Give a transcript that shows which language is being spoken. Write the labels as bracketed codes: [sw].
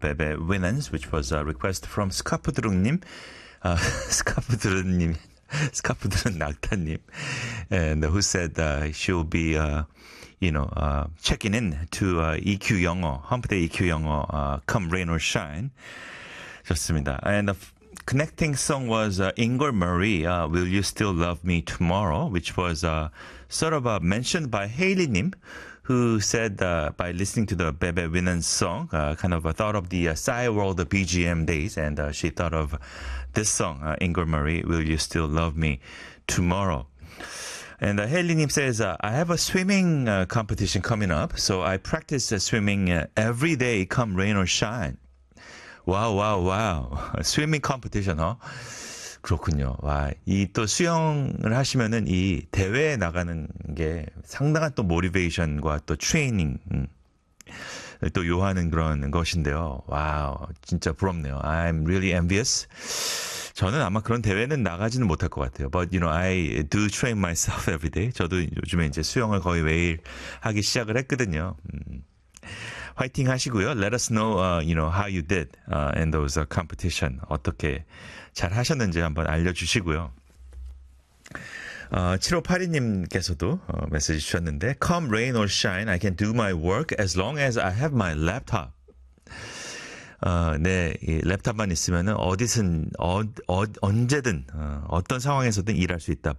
[en] Bebe Winans, which was a request from 스카프드룽님. [ko] 스카프드룽님, 스카프드룽 낙타님. [en] And who said she'll be, you know, checking in to EQ 영어, Hump Day EQ 영어, Come Rain or Shine. [ko] 좋습니다. [en] And the connecting song was Ingrid Murray, Will You Still Love Me Tomorrow, which was sort of mentioned by Hayley님. Who said by listening to the Bebe Winans song, kind of thought of the Psy World BGM days, and she thought of this song, Ingrid Murray, Will You Still Love Me Tomorrow? And Hayley님 says, I have a swimming competition coming up, so I practice swimming every day, come rain or shine. Wow, wow, wow. A swimming competition, huh? [ko] 그렇군요. 와, 이 또 수영을 하시면은 이 대회에 나가는 게 상당한 또 모티베이션과 또 트레이닝 또 요하는 그런 것인데요. 와우, 진짜 부럽네요. [en] I'm really envious. [ko] 저는 아마 그런 대회는 나가지는 못할 것 같아요. [en] But you know, I do train myself every day. [ko] 저도 요즘에 이제 수영을 거의 매일 하기 시작을 했거든요. 화이팅 하시고요. [en] Let us know, you know, how you did in those competition. [ko] 어떻게 잘 하셨는지 한번 알려주시고요. 7582님께서도 메시지 주셨는데 [en] Come rain or shine, I can do my work as long as I have my laptop. [ko] 네, 이 랩탑만 있으면 어디선 언제든 어떤 상황에서든 일할 수 있다.